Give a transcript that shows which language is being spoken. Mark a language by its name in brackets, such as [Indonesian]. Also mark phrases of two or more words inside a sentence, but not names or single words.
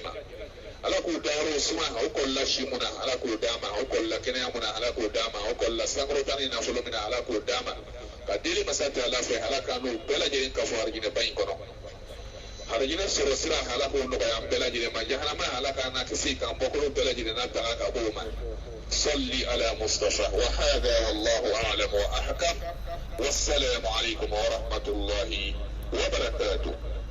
[Bambara] ma ala k'u dayɔrɔ suma aw kɔlila si mun na ala k'o d'a ma aw kɔlila kɛnɛya mun na ala k'o d'a ma aw kɔlila sankɔrɔta ni nafolo min na ala k'o d'a ma ka deli masa ta ala fɛ ala k'an n'o bɛɛ lajɛlen kafo harijinɛ ba in kɔnɔ harijinɛ sɔrɔ sira ala k'o nɔgɔya an bɛɛ lajɛlen ma jahanama ala k'an na kisi k'an bɔkolo bɛɛ lajɛlen na taga ka bɔ o ma [Arabic] صلي على مصطفى وهذا والله أعلم وأحكم والسلام عليكم ورحمة الله وبركاته.